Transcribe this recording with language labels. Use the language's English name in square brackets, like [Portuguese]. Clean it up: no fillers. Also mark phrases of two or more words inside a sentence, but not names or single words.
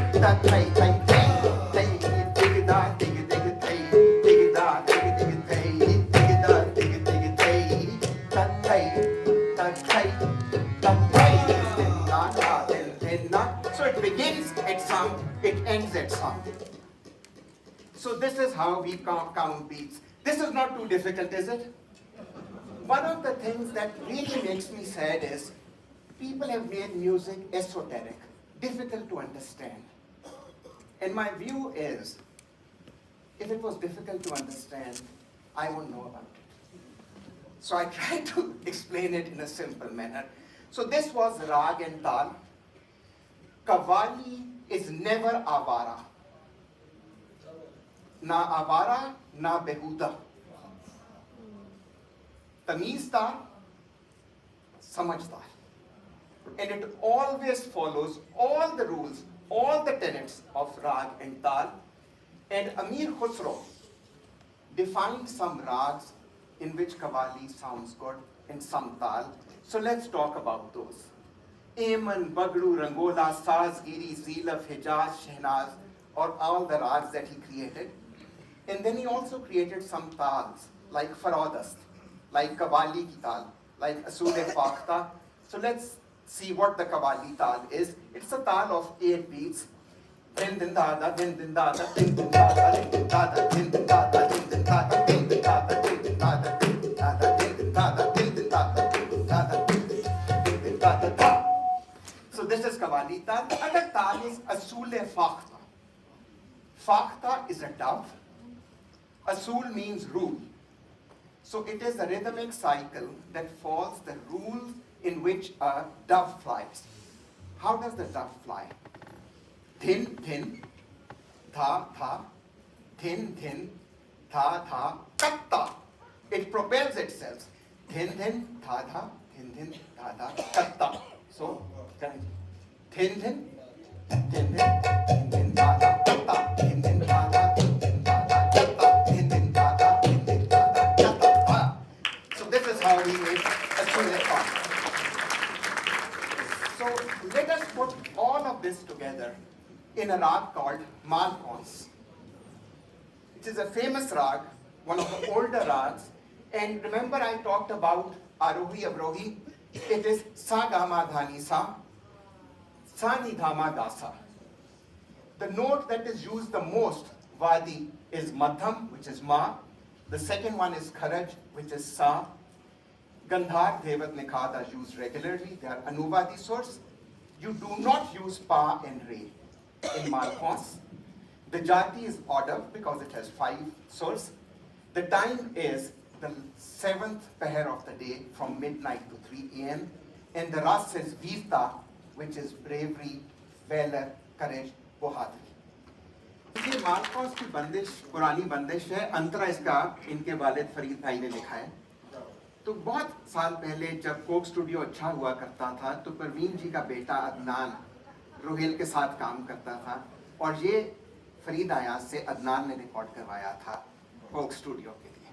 [English] thai thai thai thai dig da dig dig thai dig da dig dig thai dig da dig dig thai ta thai ta thai ta thai din na na din na. So it begins at some, it ends at some. So this is how we count beats. This is not too difficult, is it? One of the things that really makes me sad is people have made music esoteric, difficult to understand. And my view is, if it was difficult to understand, I wouldn't know about it. So I try to explain it in a simple manner. So this was Rag and Tal. Qawwali is never avara. [Hindi] न आवारा, न बेहूदा. तमीज़दार, समझदार. [English] And it always follows all the rules, all the tenets of Rag and Tal. And Amir Khusro defined some rags in which Qawwali sounds good and some Tal. So let's talk about those. Aman, Bagdu, Rangola, Sazgiri, Zilaf, Hijaz, Shehnaz, or all the rags that he created. And then he also created some Tals, like Farodast, like Qawwali ki Tal, like Asul-e Fakhta. So let's see what the Qawwali Tal is. It's a Tal of 8 beats. Din din dada, din din dada, din din dada, din din dada, din din dada, din din dada, din din dada, din din dada, din din dada, din din dada, din din dada, din din dada, din din dada, da. So this is Qawwali Tal. The other Tal is Asul-e Fakhta. Fakhta is a dove. Asul means rule. So it is a rhythmic cycle that follows the rules in which a dove flies. How does the dove fly? Thin, thin, tha, tha, thin, thin, tha, tha, katta. It propels itself. Thin, thin, tha, tha, thin, thin, tha, tha, katta. So, thin, thin, thin, thin, thin, tha, tha, katta. Thin, thin, tha, tha, thin, thin, tha, tha, katta. Thin, thin, tha, tha, thin, thin, tha, tha, katta. So this is how he made a tune song. So let us put all of this together in a rag called Malkauns. It is a famous rag, one of the older rags. And remember I talked about Arohi Avrohi. It is Sa Ga Ma Dha Ni Sa, Sa Ni Dha Ma Ga Sa. The note that is used the most, Vadi, is Madham, which is Ma. The second one is Kharaj, which is Sa. Gandhar, Devat, Nikhad are used regularly. They are Anuvadi source. You do not use Pa and Re in Malkauns. The Jati is order because it has 5 source. The time is the 7th pair of the day from midnight to 3 a.m. And the Ras is Virta, which is bravery, valor, courage, bahaduri. [Hindi] ये मालकौंस की बंदिश पुरानी बंदिश है. अंतरा इसका इनके वालिद फरीद भाई ने लिखा है. तो बहुत साल पहले जब कोक स्टूडियो अच्छा हुआ करता था तो परवीन जी का बेटा अदनान रोहेल के साथ काम करता था और ये फरीद अयाज से अदनान ने रिकॉर्ड करवाया था कोक स्टूडियो के लिए.